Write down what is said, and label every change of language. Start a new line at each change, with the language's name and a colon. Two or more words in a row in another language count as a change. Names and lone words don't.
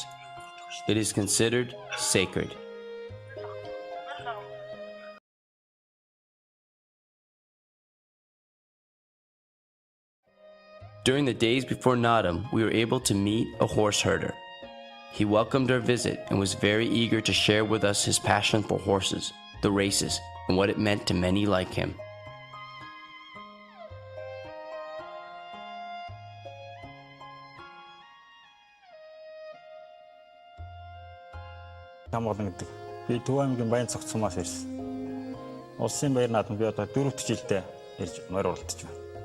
English: It is considered sacred. During the days before Naadam, we were able to meet a horse herder. He welcomed our visit and was very eager to share with us his passion for horses, the races, and what it meant to many like him.
Mongolian: Намгол гэдэг. Би Төв аймгийн Баян цогцсомоос ирсэн. Улсын баяр наадам би одоо 4 жилдээ ирж морь уралдаж байна.